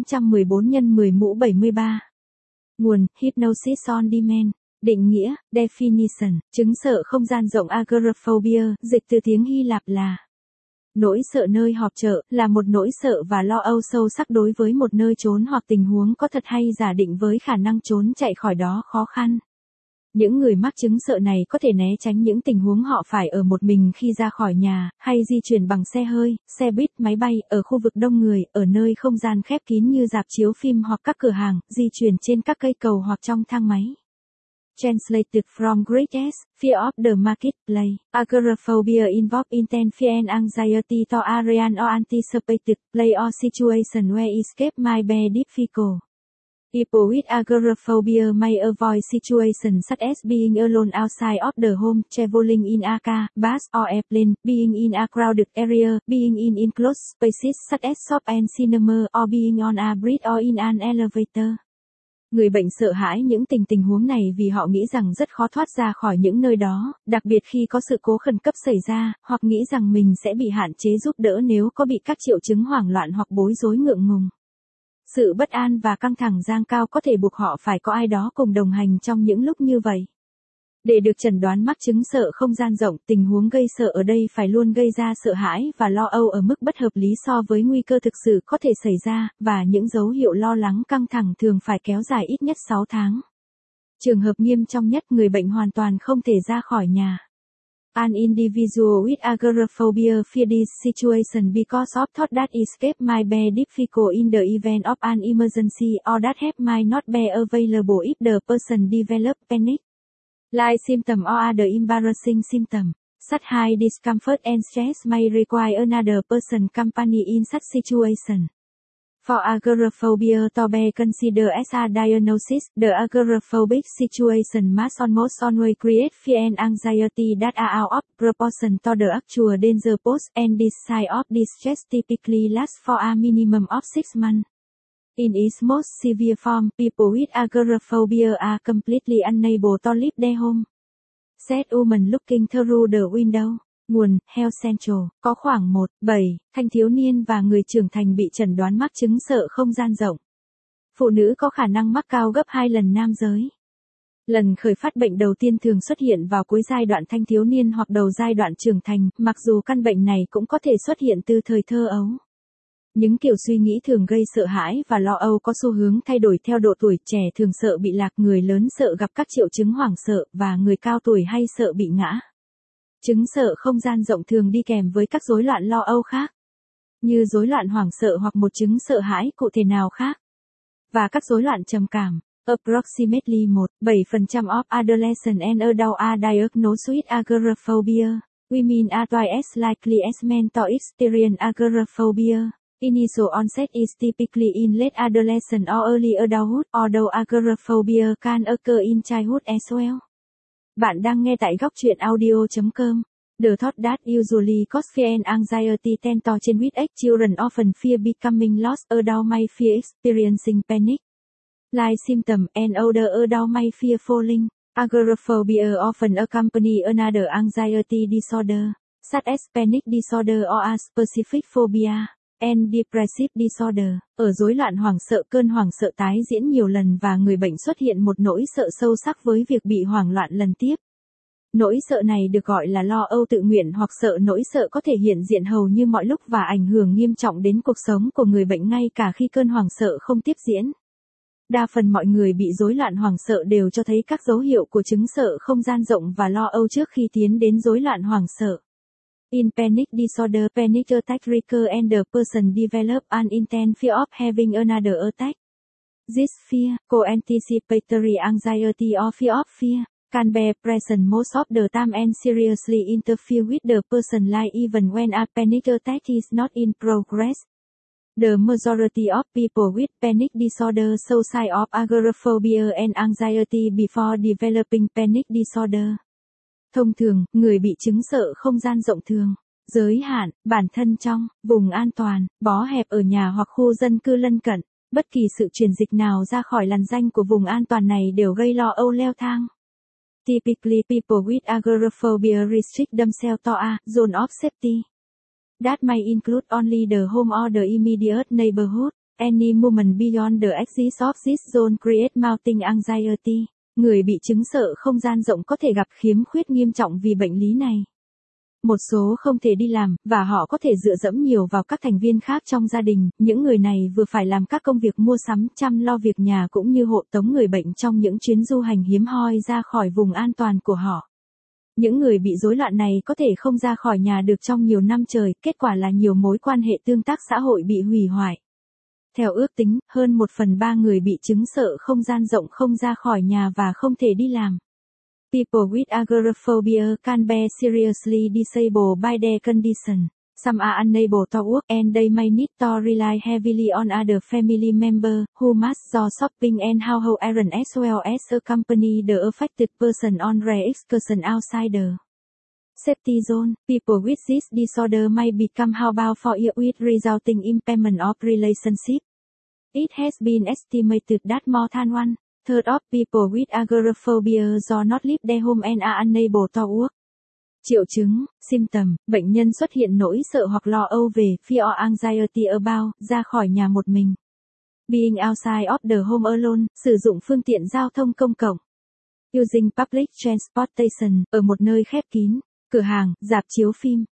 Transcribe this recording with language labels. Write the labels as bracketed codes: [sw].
[vi] 9A16C7DC44A273FB3FCFB3C51D814x10^73. Nguồn, Hypnosis on Demand. Định nghĩa, Definition, chứng sợ không gian rộng Agoraphobia, dịch từ tiếng Hy Lạp là nỗi sợ nơi họp chợ, là một nỗi sợ và lo âu sâu sắc đối với một nơi trốn hoặc tình huống có thật hay giả định với khả năng trốn chạy khỏi đó khó khăn. Những người mắc chứng sợ này có thể né tránh những tình huống họ phải ở một mình khi ra khỏi nhà, hay di chuyển bằng xe hơi, xe buýt, máy bay, ở khu vực đông người, ở nơi không gian khép kín như rạp chiếu phim hoặc các cửa hàng, di chuyển trên các cây cầu hoặc trong thang máy. [en] Translated from Greek as, fear of the marketplace. Agoraphobia involves intense fear and anxiety to a real or anticipated place or situation where escape might be difficult. People with agoraphobia may avoid situations such as being alone outside of the home, traveling in a car, bus or airplane, being in a crowded area, being in enclosed spaces such as shop and cinema, or being on a bridge or in an elevator. [vi] Người bệnh sợ hãi những tình huống này vì họ nghĩ rằng rất khó thoát ra khỏi những nơi đó, đặc biệt khi có sự cố khẩn cấp xảy ra, hoặc nghĩ rằng mình sẽ bị hạn chế giúp đỡ nếu có bị các triệu chứng hoảng loạn hoặc bối rối ngượng ngùng. Sự bất an và căng thẳng dâng cao có thể buộc họ phải có ai đó cùng đồng hành trong những lúc như vậy. Để được chẩn đoán mắc chứng sợ không gian rộng, tình huống gây sợ ở đây phải luôn gây ra sợ hãi và lo âu ở mức bất hợp lý so với nguy cơ thực sự có thể xảy ra, và những dấu hiệu lo lắng căng thẳng thường phải kéo dài ít nhất 6 tháng. Trường hợp nghiêm trọng nhất, người bệnh hoàn toàn không thể ra khỏi nhà. [en] An individual with agoraphobia fear this situation because of thought that escape might be difficult in the event of an emergency or that help might not be available if the person develop panic. Like symptom or other embarrassing symptom, such high discomfort and stress may require another person company in such situation. For agoraphobia to be considered as a diagnosis, the agoraphobic situation must almost always create fear and anxiety that are out of proportion to the actual danger posed, and this sign of distress typically lasts for a minimum of 6 months. In its most severe form, people with agoraphobia are completely unable to leave their home. Said woman looking through the window. [vi] Nguồn, Health Central. Có khoảng 1/7 thanh thiếu niên và người trưởng thành bị chẩn đoán mắc chứng sợ không gian rộng. Phụ nữ có khả năng mắc cao gấp 2 lần nam giới. Lần khởi phát bệnh đầu tiên thường xuất hiện vào cuối giai đoạn thanh thiếu niên hoặc đầu giai đoạn trưởng thành, mặc dù căn bệnh này cũng có thể xuất hiện từ thời thơ ấu. Những kiểu suy nghĩ thường gây sợ hãi và lo âu có xu hướng thay đổi theo độ tuổi, trẻ thường sợ bị lạc, người lớn sợ gặp các triệu chứng hoảng sợ, và người cao tuổi hay sợ bị ngã. Chứng sợ không gian rộng thường đi kèm với các rối loạn lo âu khác, như rối loạn hoảng sợ hoặc một chứng sợ hãi cụ thể nào khác, và các rối loạn trầm cảm. [en] Approximately 1/7% of adolescents and adults are diagnosed with agoraphobia. Women are twice as likely as men to experience agoraphobia. Initial onset is typically in late adolescence or early adulthood, although agoraphobia can occur in childhood as well. [vi] Bạn đang nghe tại gocchuyenaudio.com. [en] The thought that usually causes fear and anxiety tend to change with age. Children often fear becoming lost, adults may fear experiencing panic like symptom, and older adults may fear falling. Agoraphobia often accompany another anxiety disorder, such as panic disorder or a specific phobia. And depressive disorder, [vi] ở rối loạn hoảng sợ, cơn hoảng sợ tái diễn nhiều lần và người bệnh xuất hiện một nỗi sợ sâu sắc với việc bị hoảng loạn lần tiếp. Nỗi sợ này được gọi là lo âu tự nguyện hoặc sợ nỗi sợ có thể hiện diện hầu như mọi lúc và ảnh hưởng nghiêm trọng đến cuộc sống của người bệnh ngay cả khi cơn hoảng sợ không tiếp diễn. Đa phần mọi người bị rối loạn hoảng sợ đều cho thấy các dấu hiệu của chứng sợ không gian rộng và lo âu trước khi tiến đến rối loạn hoảng sợ. [en] In panic disorder, panic attack recur and the person develop an intense fear of having another attack. This fear, co-anticipatory anxiety or fear of fear, can be present most of the time and seriously interfere with the person's life even when a panic attack is not in progress. The majority of people with panic disorder show signs of agoraphobia and anxiety before developing panic disorder. [vi] Thông thường, người bị chứng sợ không gian rộng thường, giới hạn, bản thân trong, vùng an toàn, bó hẹp ở nhà hoặc khu dân cư lân cận. Bất kỳ sự chuyển dịch nào ra khỏi làn ranh của vùng an toàn này đều gây lo âu leo thang. [en] Typically people with agoraphobia restrict themselves to a zone of safety. That may include only the home or the immediate neighborhood. Any movement beyond the axis of this zone creates mounting anxiety. [vi] Người bị chứng sợ không gian rộng có thể gặp khiếm khuyết nghiêm trọng vì bệnh lý này. Một số không thể đi làm, và họ có thể dựa dẫm nhiều vào các thành viên khác trong gia đình. Những người này vừa phải làm các công việc mua sắm, chăm lo việc nhà cũng như hộ tống người bệnh trong những chuyến du hành hiếm hoi ra khỏi vùng an toàn của họ. Những người bị rối loạn này có thể không ra khỏi nhà được trong nhiều năm trời, kết quả là nhiều mối quan hệ tương tác xã hội bị hủy hoại. Theo ước tính, hơn 1/3 người bị chứng sợ không gian rộng không ra khỏi nhà và không thể đi làm. [en] People with agoraphobia can be seriously disabled by their condition. Some are unable to work and they may need to rely heavily on other family members who must do shopping and household errands as well as accompany the affected person on rare excursion outside the safety zone. People with this disorder may become housebound for years with resulting impairment of relationship. It has been estimated that more than one third of people with agoraphobia do not leave their home and are unable to work. [vi] Triệu chứng, symptom, bệnh nhân xuất hiện nỗi sợ hoặc lo âu về, [en] fear or anxiety about, [vi] ra khỏi nhà một mình. [en] Being outside of the home alone, [vi] sử dụng phương tiện giao thông công cộng. [en] Using public transportation, [vi] ở một nơi khép kín, cửa hàng, rạp chiếu phim.